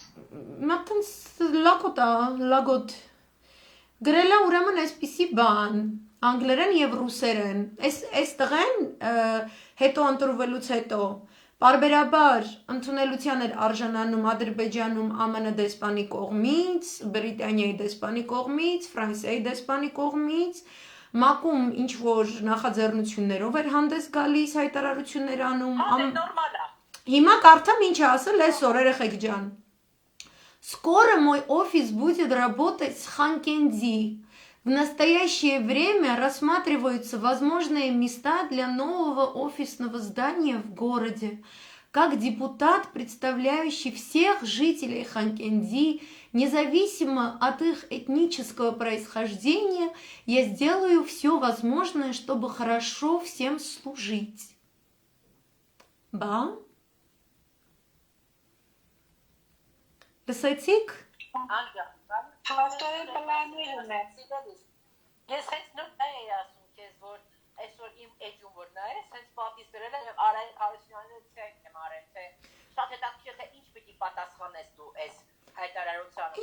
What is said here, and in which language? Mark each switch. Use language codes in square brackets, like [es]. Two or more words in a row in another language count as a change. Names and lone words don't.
[hy] Նա տենց լագոտ գրել է ուրեմն այսպիսի բան, անգլերեն եւ ռուսերեն։ Այս տղեն հետո ընտրվելուց հետո պարբերաբար ընդունելության էր արժանանում Ադրբեջանում ԱՄՆ դեսպանի կողմից, Բրիտանիայի դեսպանի կողմից, Ֆրանսիայի դեսպանի կողմից, ՄԱԿ-ում ինչ որ նախաձեռնություններով էր հանդես գալիս, հայտարարություններ անում։ Նորմալ է։ Հիմա կարդամ ինչ է ասել այսօր, երեխեք ջան։ [ru] Скоро мой офис будет работать с Ханкенди. В настоящее время рассматриваются возможные места для нового офисного здания в городе. Как депутат, представляющий всех жителей Ханкенди, независимо от их этнического происхождения, я сделаю все возможное, чтобы хорошо всем служить. Ба? [hy] Լսեցիք? Հաստորեն պլաններն է։ Ես հենց նոր էի ասում քեզ, որ այսօր իմ էջում որ նայես, հենց պապիս դրել եմ եւ Արայ Հարությունյանը ցենք եմ արել, թե շատ հետաքրքիր թե ինչ պիտի պատասխանես դու այս հայտարարությանը։